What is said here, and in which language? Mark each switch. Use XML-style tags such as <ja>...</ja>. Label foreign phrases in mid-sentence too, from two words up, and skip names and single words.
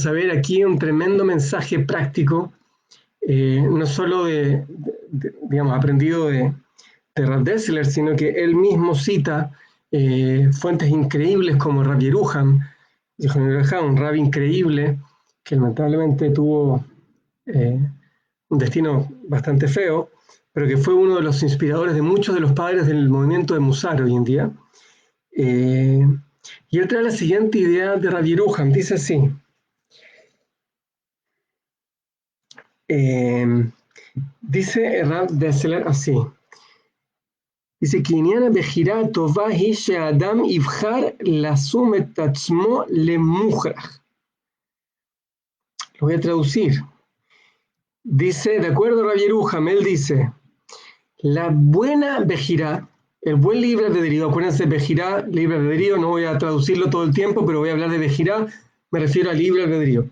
<es>a ver aquí un tremendo mensaje práctico, no solo digamos, aprendido de Rav Dessler, sino que él mismo cita fuentes increíbles como Rav Yeruham, un rabbi increíble que lamentablemente tuvo un destino bastante feo, pero que fue uno de los inspiradores de muchos de los padres del movimiento de Musar hoy en día. Y él trae la siguiente idea de Rav Yeruham, dice así. Dice Rav Dessler así. Dice que</es> <he>עניין הבחירה הטובה היא שהאדם יבחר לשום את עצמו למוכרח.</he> <es>Lo voy a traducir. Dice, de acuerdo a Rav Yeruham, él dice, la buena bejirá, el buen libre albedrío, acuérdense, bejirá, libre albedrío, no voy a traducirlo todo el tiempo, pero voy a hablar de bejirá, me refiero a libre albedrío.</es>